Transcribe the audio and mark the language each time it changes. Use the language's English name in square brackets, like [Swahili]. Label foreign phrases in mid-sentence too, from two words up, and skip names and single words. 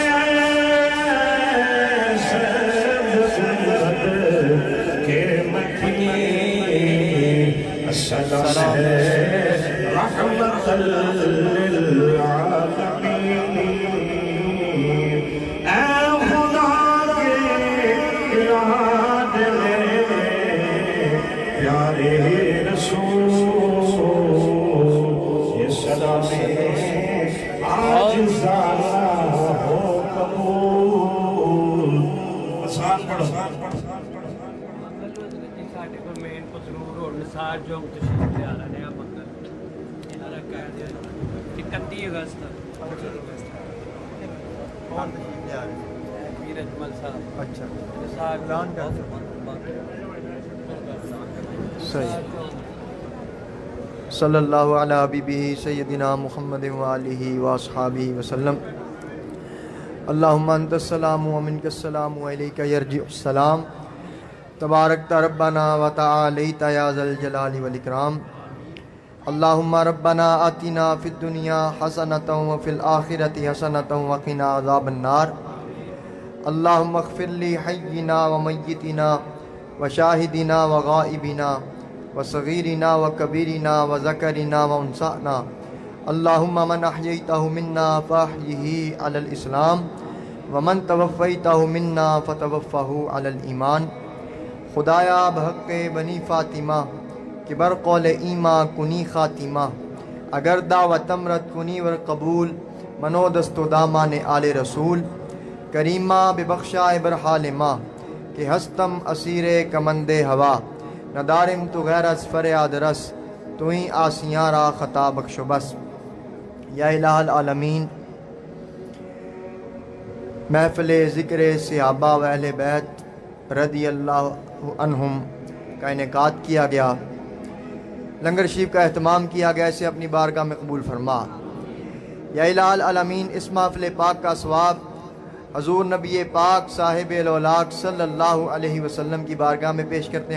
[Urdu] السلام رحمت للعالمین اے خدا کے یاد میں پیارے رسول یہ سلام آج زارا ہو قبول آسان پڑھو [Punjabi] ਸਾਡੇ ਕੋਲ ਮੇਨ ਪਸਰੂਰ ਹੋਣ ਨਿਸਾਰ ਚੌਂਕ ਤਸ਼ਰੀਫ ਲਿਆ ਰਹੇ ਆ ਮੰਗਲ ਇਹਨਾਂ ਦਾ ਕਹਿ ਦਿਆ 31 ਅਗਸਤ ਵੀਰ ਅਜਮਲ ਸਾਹਿਬ [Urdu] اچھا ਨਿਸਾਰ اعلان کر دو۔ [Arabic] صحیح صلی اللہ علی حبیبہ سیدنا محمد وآلہ واصحابہ وسلم اللہم انت السلام ومنک السلام وعلیک یرجع السلام تبارکت ربنا وتعالیت یا ذا الجلال والاکرام اللہم ربنا آتنا فی الدنیا حسنۃ وفی الآخرۃ حسنۃ وقنا عذاب النار اللہم اغفر لی حینا ومیتنا وشاہدنا وغائبنا وصغیرنا وکبیرنا وذکرنا وانثانا اللہم من احییتہ منا فاحیہ علی الاسلام ومن توفیتہ منا فتوفہ علی الایمان خدایا [Persian] بحق بنی فاطمہ کہ بر قول ایما کنی خاتمہ اگر دعوت امرت کنی ور قبول منو دست و دامان آل رسول کریمہ ببخشائے بر حال ماں کہ ہستم اسیر کمند ہوا ندارم تو غیر از فریاد رس تو ہی آسیاں را خطا بخش و بس یا الہ العالمین [Urdu] محفل ذکر صحابہ و اہل بیت [Arabic] رضی اللہ عنہم [Urdu] کا انعقاد کیا گیا لنگر شریف کا اہتمام کیا گیا اسے اپنی بارگاہ میں قبول فرما [Arabic] یا الہ العالمین [Urdu] اس محفل پاک کا ثواب حضور نبی پاک صاحب الاولاق [Arabic] صلی اللہ علیہ وسلم [Urdu] کی بارگاہ میں پیش کرتے ہیں